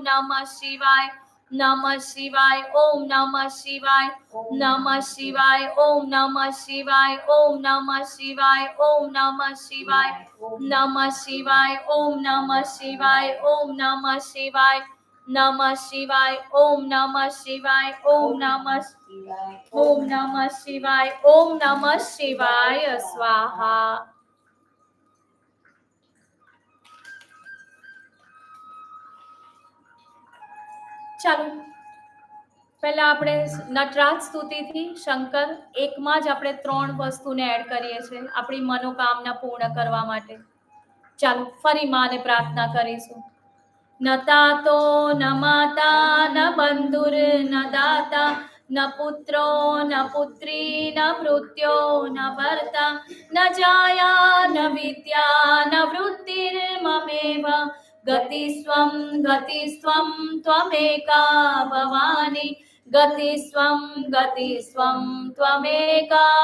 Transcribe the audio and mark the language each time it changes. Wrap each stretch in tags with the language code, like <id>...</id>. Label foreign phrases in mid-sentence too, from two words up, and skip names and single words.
<sa>नमः शिवाय नमः शिवाय ओम नमः शिवाय नमः शिवाय ओम नमः शिवाय ओम नमः शिवाय ओम नमः शिवाय नमः शिवाय ओम नमः शिवाय ओम नमः शिवाय नमः शिवाय ओम नमः शिवाय ओम नमः ओम नमः शिवाय ओम नमः शिवाय स्वाहा।</sa> <gu>ચાલો પહેલા આપણે નટરાજ સ્તુતિથી શંકર એકમાં જ આપણે 3 વસ્તુને એડ કરીએ છીએ આપણી મનોકામના પૂર્ણ કરવા માટે. ચાલો ફરી માને પ્રાર્થના કરીશું.</gu> <sa>न तातो न माता न बंधुर न दाता न पुत्रो न पुत्री न मृत्यो न भर्ता न जाया न विद्या न वृत्तिर्ममेव गतिस्त्वं त्वमेका भवानी गतिस्त्वं त्वमेका</sa>